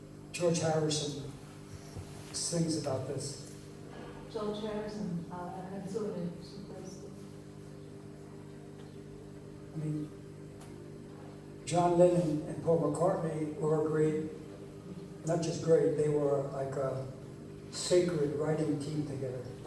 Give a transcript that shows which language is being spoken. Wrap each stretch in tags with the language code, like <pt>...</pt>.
<en>George Harrison sings about this.</en> <it>George Harrison ha una canzone su questo.</it> <en>I mean, John Lennon and Paul McCartney were great, not just great, they were like a sacred writing team together.</en>